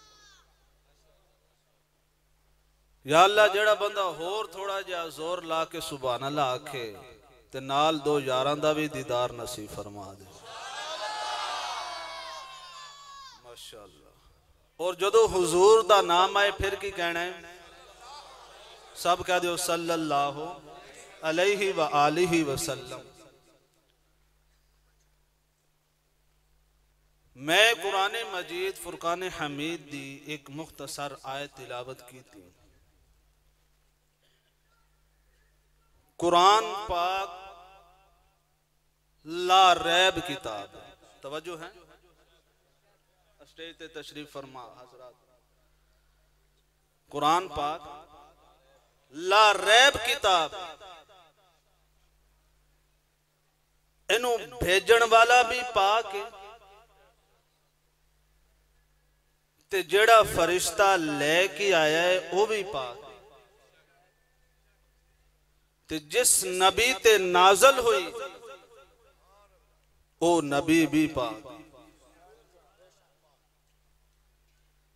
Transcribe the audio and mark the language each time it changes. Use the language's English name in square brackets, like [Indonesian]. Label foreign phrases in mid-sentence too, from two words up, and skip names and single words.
[Punjabi] ਯਾ ਅੱਲਾਹ ਜਿਹੜਾ ਬੰਦਾ ਹੋਰ ਥੋੜ੍ਹਾ ਜਿਹਾ ਜ਼ੋਰ ਲਾ ਕੇ [Arabic] سبحان الله [Punjabi] ਆਖੇ ਤੇ ਨਾਲ ਦੋ ਯਾਰਾਂ ਦਾ ਭੀ ਦੀਦਾਰ ਨਸੀਬ ਫ਼ਰਮਾ ਦੇ। माशाअल्लाह। ਔਰ ਜਦੋਂ ਹਜ਼ੂਰ ਦਾ ਨਾਮ ਆਏ ਫਿਰ ਕੀ ਕਹਿਣਾ ਹੈ? ਸਭ ਕਹਿ ਦੋ [Arabic] صلى الله عليه وآله وسلم. [Punjabi] ਮੈਂ ਕੁਰਾਨ ਮਜੀਦ ਫ਼ੁਰਕਾਨ ਹਮੀਦ ਦੀ ਇਕ ਮੁਖ਼ਤਸਰ ਆਇਤ ਤਿਲਾਵਤ ਕੀ ਥੀ। ਕੁਰਾਨ ਪਾਕ [Arabic] لا ريب كتاب. [Punjabi] ਤਵੱਜੋ ਹੈ? ਸਟੇਜ ਤੇ ਤਸ਼ਰੀਫ਼ ਫ਼ਰਮਾ ਹਜ਼ਰਾਤ। ਕੁਰਾਨ ਪਾਕ [Arabic] لا ريب كتاب. [Punjabi] ਇਨੂੰ ਭੇਜਣ ਵਾਲਾ ਭੀ ਪਾਕ ਹੈ ਤੇ ਜਿਹੜਾ ਫ਼ਰਿਸ਼ਤਾ ਲੇਕੇ ਆਇਆ ਹੈ ਵਹ ਭੀ ਪਾਕ ਹੈ ਤੇ ਜਿਸ ਨਬੀ ਤੇ ਨਾਜ਼ਲ ਹੋਈ ਓ ਨਬੀ ਭੀ ਪਾਕ।